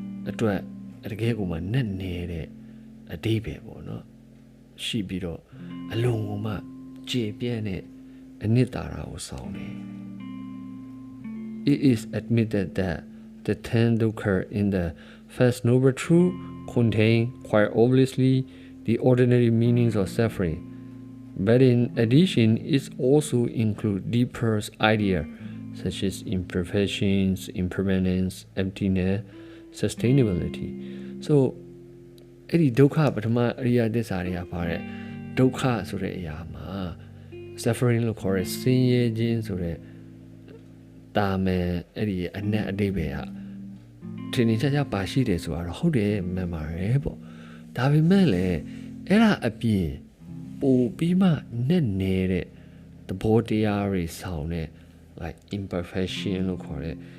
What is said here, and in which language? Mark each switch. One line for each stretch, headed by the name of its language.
Burmese: အတွက်တကယ်ကိုမှနက်နေတဲ့အဓိပ္ပာယ်ပေါ့နော်ရှိပြီးတော့အလုံးကိုမှကျေပြန့်တဲ့အနှစ်သာရကိုဆောင်တယ်
English: It is admitted that the 10 dukkha in the first noble truth contain quite obviously the ordinary meanings of suffering. But in addition, it also includes deeper ideas such as imperfections, impermanence, emptiness, sustainability.
Burmese: So, အဲ့ဒီဒုက္ခပထမအရိယသစ္စာတွေကပါတဲ့ဒုက္ခဆိုတဲ့အရာမှာ suffering လို့ခေါ်တဲ့ဆင်းရဲခြင်းဆိုတဲ့တာမန်အဲ့ဒီအနက်အဓိပ္ပာယ်ကထင်ထင်ရှားရှားပါရှိတယ်ဆိုတာတော့ဟုတ်တယ်မှန်ပါတယ်ပေါ့ဒါပေမဲ့လည်းအဲ့ဒါအပြင်ပိုပြီးမှနဲ့နေတဲ့သဘောတရားတွေဆောင်တဲ့
English: like imperfection
Burmese: လို့ခေါ်တဲ့